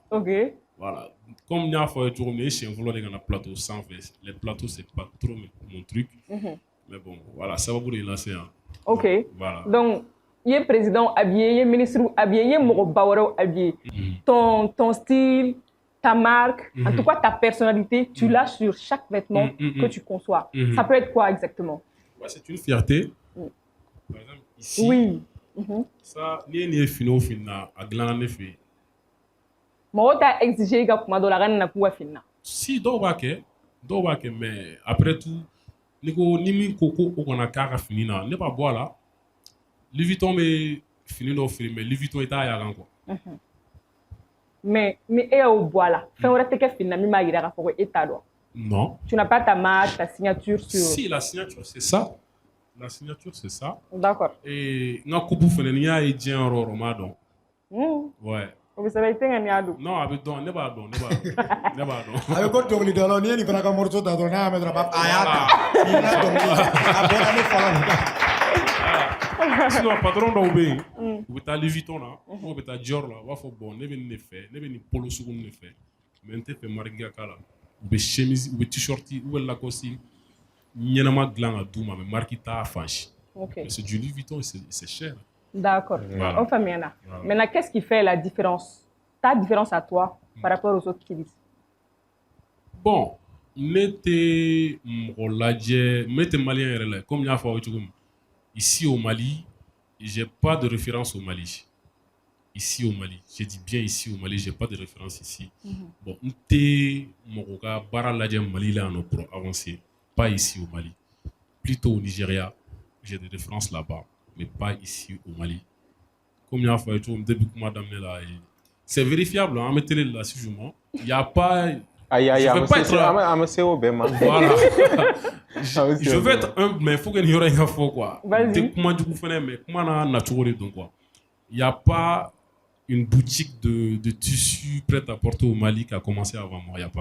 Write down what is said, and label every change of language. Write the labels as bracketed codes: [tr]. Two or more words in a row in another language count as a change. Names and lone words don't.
[fr] Ok. Voilà. Comme [bm] n y'a fɔ ye cogo min e siɲɛ fɔlɔ de ka na plateau sanfɛ [fr] les plateaux c'est pas trop mon truc. Mais bon, voilà, [bm] sababu de ye lase yan. [fr] Ok. Voilà. Donc, il est président habillé, il est ministre habillé, il est mɔgɔbawɛrɛw habillé. Ton style, ta marque, en tout cas ta personnalité, tu l'as sur chaque vêtement que tu conçois. Ça peut être quoi exactement? Ouais, c'est une fierté. Par exemple, ici, oui. Ça, [bm] ni ye fini o fini na a dilanna ne fɛ yen. Mɔgɔw t'a exigé ka kuma dɔ la ka nana k'u ka fini na. Si dɔw b'a kɛ [fr] mais après tout [bm] ni min ko o kana k'a ka fini na ne b'a bɔ a la. Louis Vuitton bɛ fini dɔw feere mais Louis Vuitton i t'a y'a kan quoi. Mais ni e y'o bɔ a la fɛn wɛrɛ tɛ kɛ fini na min b'a yira k'a fɔ ko e t'a dɔn. [fr] Non. Tu n'as pas ta marque, ta signature sur. Si, la signature c'est ça. La signature c'est ça. D'accord. [bm] Et n ka coupe fɛnɛ n'i y'a ye diɲɛ yɔrɔ o yɔrɔ n b'a dɔn. [fr] Ouais. Vous savez, c'est un yadou. Non, avec [bm] don, ne b'a dɔn. A bɛ ko dɔnkilidala la n'i ye nin fana ka morceau ta dɔrɔn n'a y'a mɛn dɔrɔn a b'a fɔ a y'a ta nin n'a dɔnkili a bɔra ne fa la. [fr] Sinon patron [bm] dɔw bɛ yen u bɛ taa Louis Vuitton na ou bɛ taa Dior la u b'a fɔ bon ne bɛ nin de fɛ ne bɛ nin polo sugu nin de fɛ mais n tɛ fɛ marque ka k'a la u bɛ chemise u bɛ t-shirt u bɛ Lacoste ɲɛnama dilan ka d'u ma mais marque t'a fan si. [fr] Mais c'est du Louis Vuitton c'est cher. D'accord. Voilà. On fait bien. Maintenant, qu'est-ce qui fait la différence? Ta différence à toi par rapport aux autres kilis? [bm] Bon, ne tɛ mɔgɔ lajɛ ne tɛ malien yɛrɛ la comme n y'a fɔ aw ye cogo min [fr] ici au Mali j'ai pas de référence au Mali. Ici au Mali, je dis bien ici au Mali, j'ai pas de référence ici. Bon, [bm] n tɛ mɔgɔ ka baara lajɛ Mali la yan nɔ [fr] pour avancer, pas ici au Mali. Plutôt au Nigeria, j'ai des références là-bas, mais pas ici au Mali. Comme il y a fait tout début [bm] kuma daminɛ la [fr] c'est vérifiable hein, mettez-le là si je mens. Il y a pas Aïe, je vais pas être voilà. Je vais être humble mais il faut que n'y ait rien faux quoi. Vas-y. Comment du coup faire mais comment na naturel donc quoi. Il y a pas une boutique de tissus prêt à porter au Mali qui a commencé avant moi, il y a pas.